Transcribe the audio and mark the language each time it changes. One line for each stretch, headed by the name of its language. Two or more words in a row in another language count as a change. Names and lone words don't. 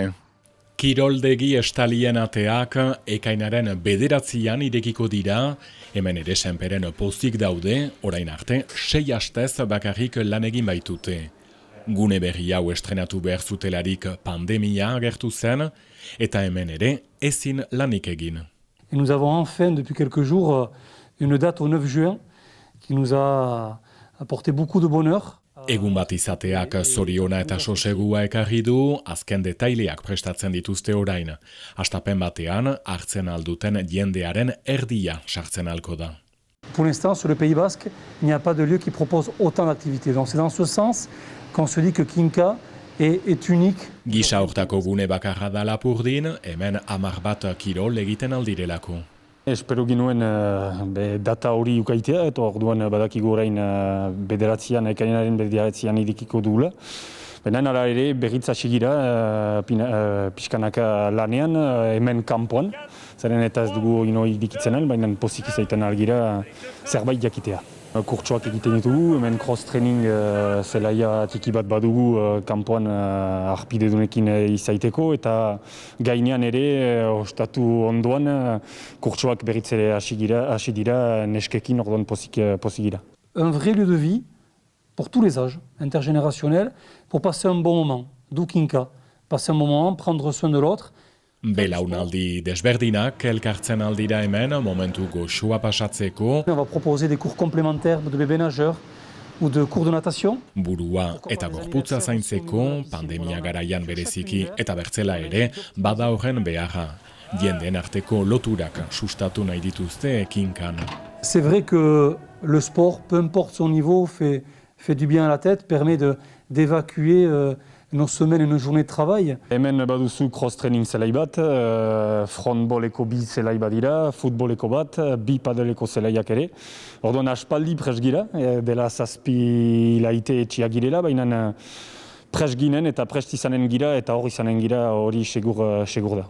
Basque: Kiroldegi estalien ateak ekainaren 9an irekiko dira, hemen ere senperen pozik daude, orain arte 6 astez bakarrik lan egin baitute. Gune berri hau estrenatu behar zutelarik pandemia agertu zen, eta hemen ere ezin lanik egin.
French: Et nous avons enfin, depuis quelques jours, une date au 9 juin qui nous a apporté beaucoup de bonheur.
Basque: Egun bat izateak zoriona eta sosegua ekarri du, azken detaileak prestatzen dituzte orain. Hastapen batean, hartzen alduten jendearen erdia sartzen alko da.
French: Pour l'instant, sur le Pays Basque, il n'y a pas de lieu qui propose autant d'activités. Donc c'est dans ce sens qu'on se dit que Kinka est unique.
Basque: Gisa hortako gune bakarra da Lapurdin, hemen 10 bat kirol egiten aldirelako. Espero ginuen data hori ukaitea, eta orduan badakigu orain ekainaren 9an irekiko dugula. Baina ara ere berriz hasi gira pixkanaka lanean, hemen kanpoan. Zeren eta ez dugu irikitzen baina pozik izaiten algira zerbait jakitea. Kurtsoak egiten ditugu, hemen cross-training zelaia tiki bat badugu kanpoan arpidedunekin izaiteko, eta gainean ere ostatu ondoan kurtsoak berriz ere hasi dira neskekin orduan pozik gira.
French: Un vrai lieu de vie pour tous les âges, intergénérationnel, pour passer un bon moment, d'où Kinka. Passer un bon moment, prendre soin de l'autre.
Basque: Belaunaldi desberdinak elkartzen aldira hemen, momentu goxua pasatzeko.
French: On va proposer des cours complémentaires de bébés nageurs ou de cours de natation.
Basque: Burua eta gorputza zaintzeko, pandemia garaian bereziki eta bertzela ere, bada horren beharra. Jendeen arteko loturak sustatu nahi dituzte Kinkan.
French: C'est vrai que le sport, peu importe son niveau, fait du bien à la tête, permet d'évacuer nos semaines et nos journées de travail.
Basque: Hemen baduzu cross-training zelai bat, frontboleko 2 zelai bat dira, futboleko bat, 2 padeleko zelaiak ere. Orduan aspaldi pres gira, dela 7 hilaite etxiak girela, baina pres ginen eta prest izanen gira eta hor izanen gira hori segur da.